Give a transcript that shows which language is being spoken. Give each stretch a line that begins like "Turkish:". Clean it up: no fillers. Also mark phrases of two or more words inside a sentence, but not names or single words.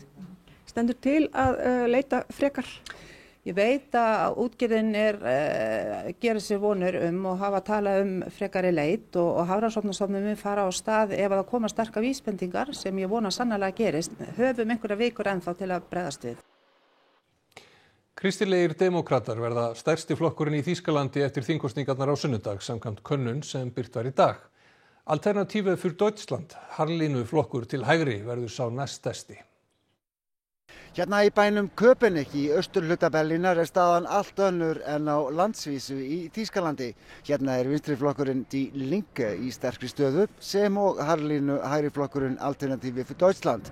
Icelandic: Stendur til að leita frekar? Ég veit að útgerðin gerir sér vonir og hafa talað frekari leit og Hafrannsóknastofnun mun fara á stað ef það koma sterkar vísbendingar sem ég vona sannarlega gerist. Höfum einhverja vikur ennþá til að bregðast við. Kristilegir demókratar verða stærsti flokkurinn í Þýskalandi eftir þingkosningarnar á sunnudag samkvæmt könnun sem birt var í dag. Alternative für Deutschland, harðlínu flokkur til hægri, verður sá næststærsti. Hérna í bænum Köpenick í austurhluta Berlínar staðan allt önnur en á landsvísu í Þýskalandi. Hérna vinstriflokkurinn Die Linke í sterkri stöðu sem og harðlínu hægri flokkurinn Alternative für Deutschland.